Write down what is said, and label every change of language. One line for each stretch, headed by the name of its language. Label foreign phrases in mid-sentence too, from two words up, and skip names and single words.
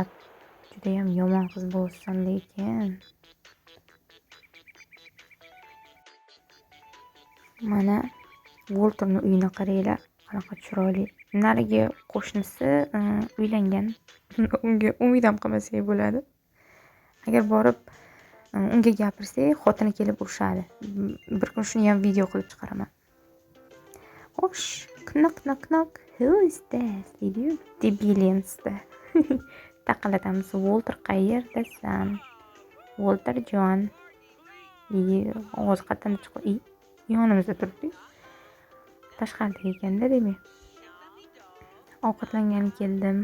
Uzbek: Juda ham yomon qiz bo'lsan lekin. Mana Walterning uyini qaranglar. Qanaqa chiroyli. Narigi qo'shnisi uylangan. Unga umid ham qilmasak bo'ladi. Agar borib unga gapirsak, xotini kelib urishadi. Bir kun shuni ham video qilib chiqaraman. Xo'sh,
English: knock. Who is that?
Uzbek: deydi-yu, debilensda. Taqillatamiz. Walter qayerdasan? Walter John. Ovoz qatdan chiqdi. Yonimizda turibdi. Tashqarida ekanda demak. Ovqatlangani keldim.